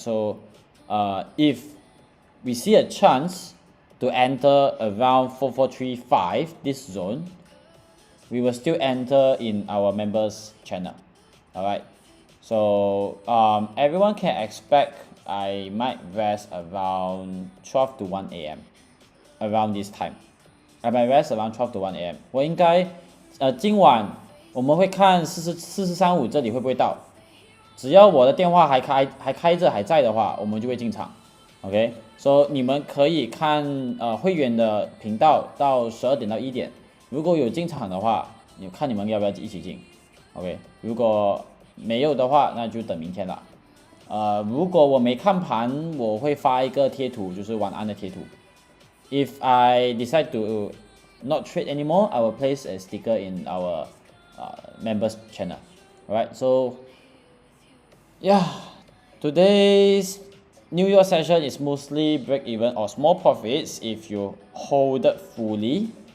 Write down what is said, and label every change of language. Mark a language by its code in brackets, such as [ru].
[en] So if we see a chance to enter around 4435 this zone, we will still enter in our members channel. All right. So everyone can expect I might rest around 12 to 1 a.m. around this time. I might rest around 12 to 1 a.m. [zh] 我应该今晚我们会看4435这里会不会到，只要我的电话还开着还在的话，我们就会进场。 OK， 所以你们可以看会员的频道到12点到1点，如果有进场的话，你看你们要不要一起进。 OK， 如果没有的话，那就等明天了。如果我没看盘，我会发一个贴图，就是晚安的贴图。 [en] If I decide to not trade anymore, I will place a sticker in our members channel. Alright, so yeah, today's New York session is mostly break even or small profits if you hold it fully.